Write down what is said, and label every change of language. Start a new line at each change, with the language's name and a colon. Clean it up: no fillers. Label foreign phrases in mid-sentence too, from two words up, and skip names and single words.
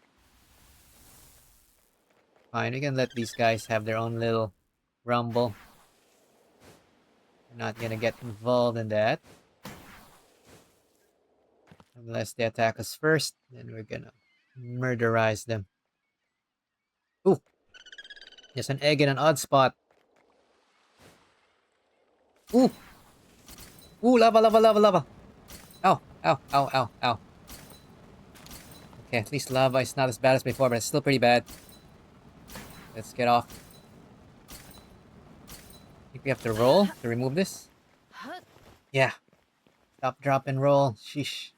English: Fine, we can let these guys have their own little rumble. We're not gonna get involved in that. Unless they attack us first, then we're gonna murderize them. Ooh! There's an egg in an odd spot. Ooh! Ooh, lava, lava, lava, lava! Ow, ow, ow, ow, ow. Okay, at least lava is not as bad as before, but it's still pretty bad. Let's get off. I think we have to roll to remove this. Yeah. Stop, drop, and roll. Sheesh.